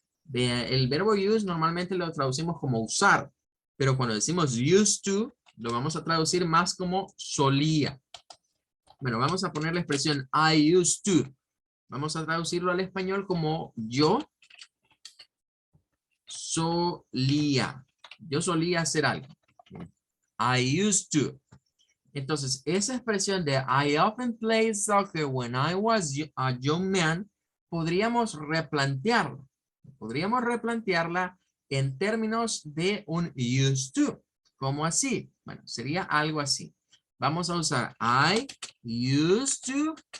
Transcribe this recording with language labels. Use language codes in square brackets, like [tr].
[es] El verbo use normalmente lo traducimos como usar, pero cuando decimos used to, lo vamos a traducir más como solía. Bueno, vamos a poner la expresión [en] I used to. [es] Vamos a traducirlo al español como yo solía. Yo solía hacer algo. [en] I used to. [es] Entonces, esa expresión de [en] I often played soccer when I was a young man, [es] podríamos replantearla. Podríamos replantearla en términos de un used to. ¿Cómo así? Bueno, sería algo así. Vamos a usar [en] I used to.